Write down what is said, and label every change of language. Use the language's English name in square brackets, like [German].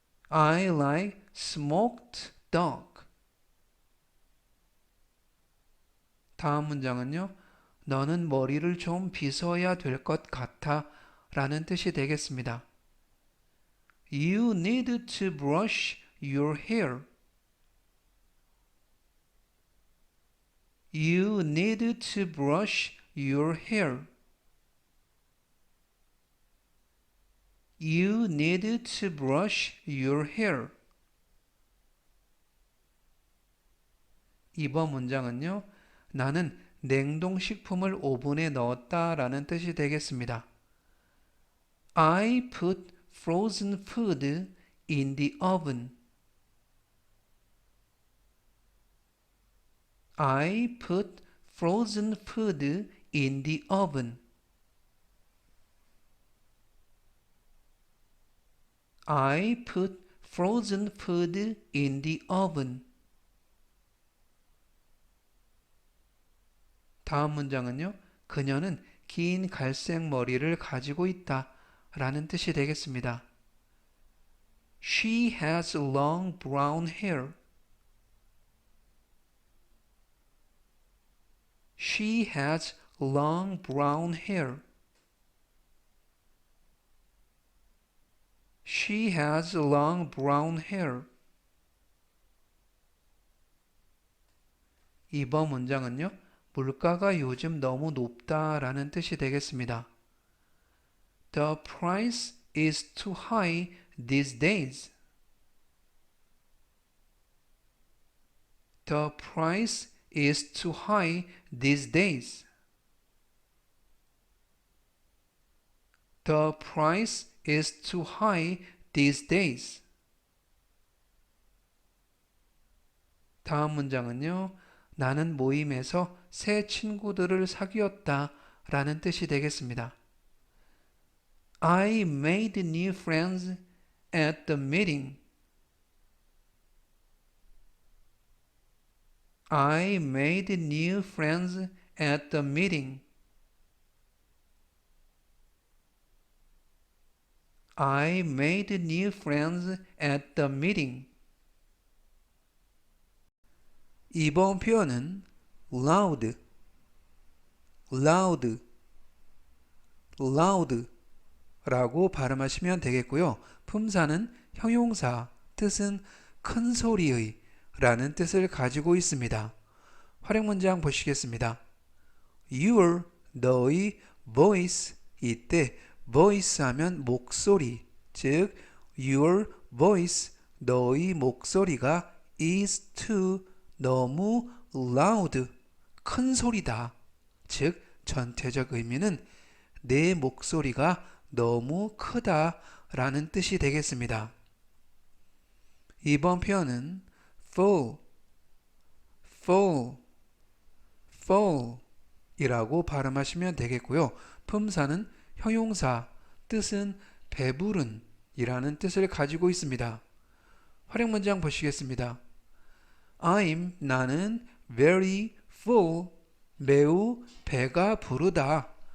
[English] I like smoked dog. [Korean] 다음 문장은요. 너는 머리를 좀 빗어야 될 것 같아 라는 뜻이 되겠습니다. [English] You need to brush your hair. You need to brush your hair. You need to brush your hair. [Korean] 2번 문장은요. 나는 냉동식품을 오븐에 넣었다 라는 뜻이 되겠습니다. [English] I put frozen food in the oven. I put frozen food in the oven. I put frozen food in the oven. [Korean] 다음 문장은요. 그녀는 긴 갈색 머리를 가지고 있다 라는 뜻이 되겠습니다. [English] She has long brown hair. She has long brown hair. She has long brown hair. [Korean] 2번 문장은요. 물가가 요즘 너무 높다 라는 뜻이 되겠습니다. [English] The price is too high these days. The price is too high these days. The price is too high these days. [Korean] 다음 문장은요. 나는 모임에서 새 친구들을 사귀었다 라는 뜻이 되겠습니다. [English] I made new friends at the meeting. I made new friends at the meeting. I made new friends at the meeting. [Korean] 2번 표현은 loud, loud, loud 라고 발음하시면 되겠고요. 품사는 형용사, 뜻은 큰 소리의 라는 뜻을 가지고 있습니다. 활용 문장 보시겠습니다. Your, 너의 voice, 이때 voice 하면 목소리, 즉 [English] your voice, [Korean] 너의 목소리가 [English] is too, [Korean] 너무 loud, 큰 소리다. 즉 전체적 의미는 내 목소리가 너무 크다 라는 뜻이 되겠습니다. 2번 표현은 fall, fall, fall 이라고 발음하시면 되겠고요. 품사는 형용사, 뜻은 배부른 이라는 뜻을 가지고 있습니다. 활용 문장 보시겠습니다. 나는 [English] very full, [Korean] 매우 배가 부르다.